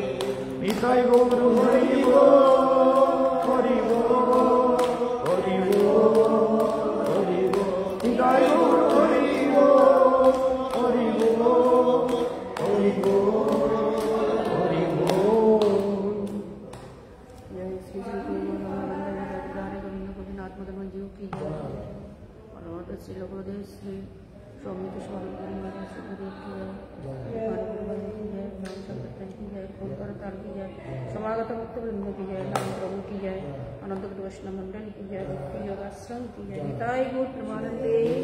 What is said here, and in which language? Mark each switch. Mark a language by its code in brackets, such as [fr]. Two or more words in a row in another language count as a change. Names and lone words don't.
[bn] নিতাই গৌর হরি হরি হরি হরি নিতাই গৌর হরি হরি হরি হরি [hi] जय श्री श्री गुरु गोविंद गोविंदनाथ मदन जीव की जय। और श्री लोकदेव श्री स्वामी स्वामी गुरु सुखदेव की जय, की जय, राम संकीर्तन की जय, ओंकार ताल की जय, समागत भक्त वृंद की जय, राम प्रभु की जय, अनंत वैष्णव मंडल की जय, भक्ति योगाश्रम की जय।